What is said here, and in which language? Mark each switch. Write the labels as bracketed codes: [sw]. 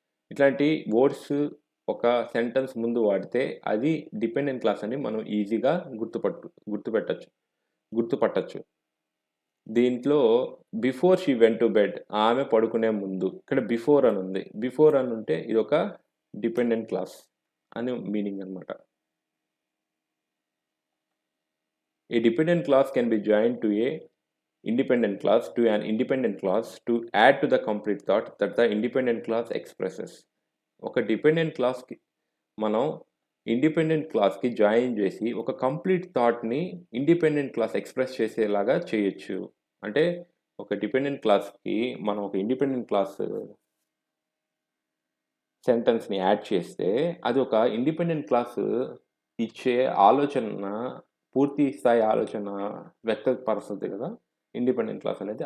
[te] ఇట్లాంటి వర్డ్స్ ఒక సెంటెన్స్ ముందు వాడితే అది డిపెండెంట్ క్లాస్ అని మనం ఈజీగా గుర్తుపట్టచ్చు. [en] దీంట్లో before she went to bed, [te] ఆమె పడుకునే ముందు. ఇక్కడ బిఫోర్ అని ఉంది. బిఫోర్ అని ఉంటే ఇది ఒక డిపెండెంట్ క్లాస్ అని మీనింగ్ అనమాట. [en] A dependent class can be join to a independent class to an independent class to add to the complete thought that the independent class expresses. [te] ఒక డిపెండెంట్ క్లాస్కి మనం ఇండిపెండెంట్ క్లాస్కి జాయిన్ చేసి ఒక complete థాట్ని independent class express చేసేలాగా చేయొచ్చు. అంటే ఒక డిపెండెంట్ క్లాస్కి మనం ఒక ఇండిపెండెంట్ క్లాస్ సెంటెన్స్ని యాడ్ చేస్తే అది ఒక ఇండిపెండెంట్ క్లాస్ ఇచ్చే ఆలోచన, పూర్తి స్థాయి ఆలోచన వ్యక్తపరుస్తుంది కదా ఇండిపెండెంట్ క్లాస్ అనేది.